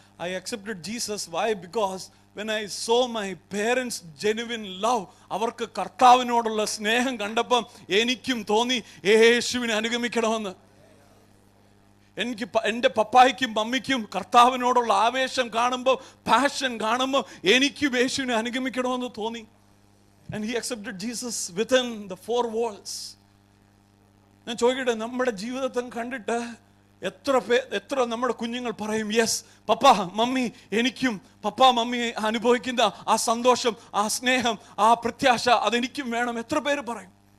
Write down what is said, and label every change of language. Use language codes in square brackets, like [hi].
[en] I accepted Jesus. Why? Because when I saw my parents genuine love, [ml] അവർക്ക് കർത്താവിനോടുള്ള സ്നേഹം കണ്ടപ്പം എനിക്കും തോന്നി യേശുവിനെ അനുഗമിക്കണമെന്ന്. എനിക്ക് എൻ്റെ പപ്പായ്ക്കും മമ്മിക്കും കർത്താവിനോടുള്ള ആവേശം കാണുമ്പോൾ, പാഷൻ കാണുമ്പോൾ എനിക്കും യേശുവിനെ അനുഗമിക്കണമെന്ന് തോന്നി. [en] And he accepted Jesus within the 4 walls. [ml] ഞാൻ ചോദിക്കട്ടെ, നമ്മുടെ ജീവിതത്തെ കണ്ടിട്ട് എത്ര നമ്മുടെ കുഞ്ഞുങ്ങൾ പറയും, യെസ് പപ്പ മമ്മി, എനിക്കും പപ്പ മമ്മി അനുഭവിക്കുന്ന ആ സന്തോഷം, ആ സ്നേഹം, ആ പ്രത്യാശ അതെനിക്കും വേണം? എത്ര പേര് പറയും?